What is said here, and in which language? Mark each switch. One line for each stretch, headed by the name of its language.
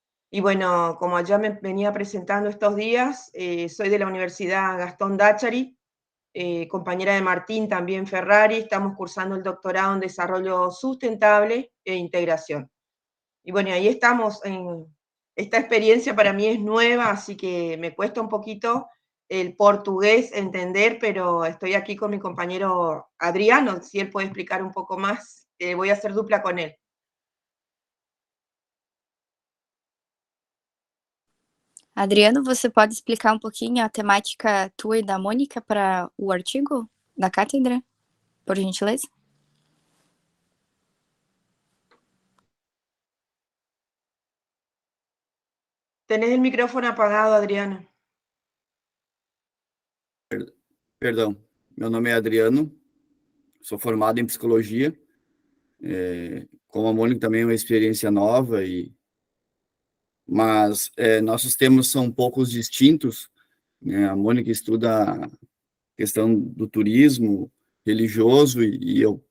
Spanish: Y bueno, como ya me venía presentando estos días, soy de la Universidad Gastón Dachari, compañera de Martín, también Ferrari, estamos cursando el doctorado en Desarrollo Sustentable e Integración. Y bueno, ahí estamos. Esta experiencia para mí es nueva, así que me cuesta un poquito el portugués entender, pero estoy aquí con mi compañero Adriano, si él puede explicar un poco más, voy a hacer dupla con él.
Portuguese: Adriano, você pode explicar um pouquinho a temática tua e da Mônica para o artigo da cátedra, por gentileza?
Spanish: Tenés el micrófono apagado, Adriano.
Portuguese: Perdão, meu nome é Adriano, sou formado em psicologia, como a Mônica também é uma experiência nova, mas nossos temas são um pouco distintos, né? A Mônica estuda a questão do turismo religioso e